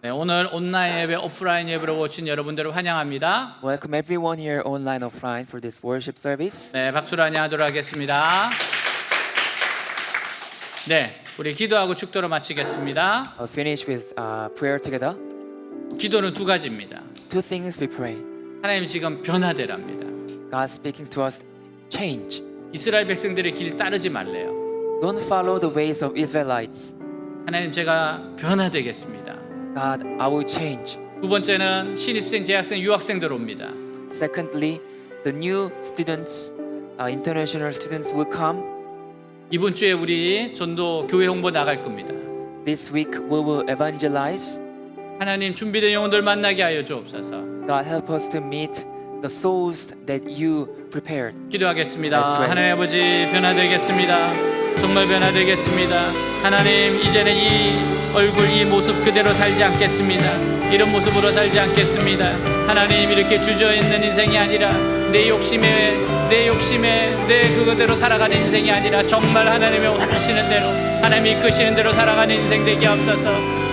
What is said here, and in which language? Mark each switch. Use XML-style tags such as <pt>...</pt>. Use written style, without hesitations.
<ko>네, 오늘 온라인 예배, 오프라인 예배로 오신 여러분들을 환영합니다.</ko> <en>Welcome everyone here online, offline for this worship service.</en> <ko>네, 박수로 안녕하도록 하겠습니다. 네, 우리 기도하고 축도로 마치겠습니다.</ko> <en>I'll finish with prayer together.</en> <ko>기도는 두 가지입니다.</ko> <en>Two things we pray.</en> <ko>하나님 지금 변화되랍니다.</ko> <en>God speaking to us, change.</en> <ko>이스라엘 백성들의 길 따르지 말래요.</ko> <en>Don't follow the ways of Israelites.</en> <ko>하나님 제가 변화되겠습니다.</ko> <en>God, I will change.</en> <ko>두 번째는 신입생, 재학생, 유학생들 옵니다.</ko> <en>Secondly, the new students, international students will come.</en> <ko>이번 주에 우리 전도 교회 홍보 나갈 겁니다.</ko> <en>This week we will evangelize.</en> <ko>하나님 준비된 영혼들 만나게 하여 주옵소서.</ko> <en>God help us to meet the souls that you prepared.</en> <ko>기도하겠습니다.</ko> <en>Let's pray.</en> <ko>하나님 아버지 변화되겠습니다. 정말 변화되겠습니다. 하나님 이제는 이 얼굴 이 모습 그대로 살지 않겠습니다. 이런 모습으로 살지 않겠습니다. 하나님 이렇게 주저있는 인생이 아니라 내 욕심에 내 그거대로 살아가는 인생이 아니라 정말 하나님의 원하시는 대로 하나님이 이끄시는 대로 살아가는 인생 되게 하옵소서.</ko>